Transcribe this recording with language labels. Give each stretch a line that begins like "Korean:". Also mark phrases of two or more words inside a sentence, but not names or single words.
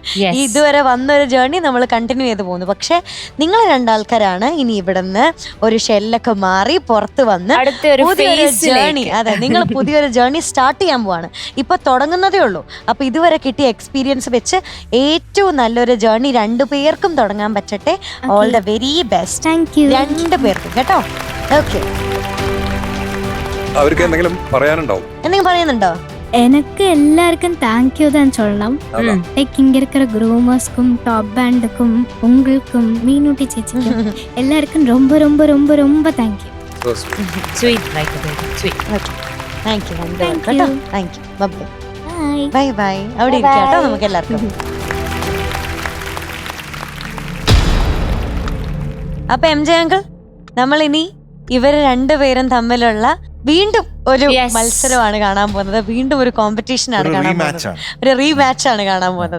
Malayalam: ഈ ഇതുവരെ വന്നൊരു ജേർണി നമ്മൾ കണ്ടിന്യൂ ചെയ്ത് പോകുന്നു. പക്ഷെ നിങ്ങൾ രണ്ടാൾക്കാരാണ് ഇനി ഇവിടെ നിന്ന് ഒരു ഷെല്ലൊക്കെ മാറി പുറത്ത് വന്ന് പുതിയൊരു ജേർണി, അതെ, നിങ്ങൾ പുതിയൊരു ജേർണി സ്റ്റാർട്ട് ചെയ്യാൻ പോവാണ്. ഇപ്പൊ തുടങ്ങുന്നതേ ഉള്ളൂ. അപ്പൊ ഇതുവരെ കിട്ടിയ എക്സ്പീരിയൻസ് വെച്ച് ഏറ്റവും നല്ലൊരു ജേർണി 2 പേർക്കും തുടങ്ങാൻ പറ്റട്ടെ.
English: all the very best
Malayalam: 2 പേർക്കും കേട്ടോ. ഓക്കെ, അവർക്ക് എന്തെങ്കിലും പറയാനുണ്ടോ? എന്തെങ്കിലും പറയുന്നുണ്ടോ?
Tamil: எனக்கு எல்லாருக்கும் தேங்க்யூ தான் சொல்லலாம். லைக் இங்க இருக்கிற க்ரூமர்ஸ்க்கும் டாப் பேண்டுக்கும் உங்களுக்கும் மீனூட்டி சேச்சிக்கும் எல்லாருக்கும் ரொம்ப ரொம்ப ரொம்ப ரொம்ப தேங்க்யூ.
English: Sweet, like a baby. Sweet. Okay. thank you Thank
Malayalam: കേട്ടോ.
English: you. thank you. bye ബൈ. bye bye.
Malayalam: അവിടെ ഇരിക്കാം കേട്ടോ നമുക്ക് എല്ലാവർക്കും. അപ്പൊ MJ അങ്കിൾ, നമ്മൾ ഇനി ഇവര് രണ്ടുപേരും തമ്മിലുള്ള വീണ്ടും ഒരു
English: Yes.
Malayalam: മത്സരമാണ് കാണാൻ പോകുന്നത്. വീണ്ടും ഒരു കോമ്പറ്റീഷൻ ആണ് ഒരു കാണാൻ
English: rematch
Malayalam: പോകുന്നത്. ഒരു റീമാച്ച് ആണ് കാണാൻ പോകുന്നത്.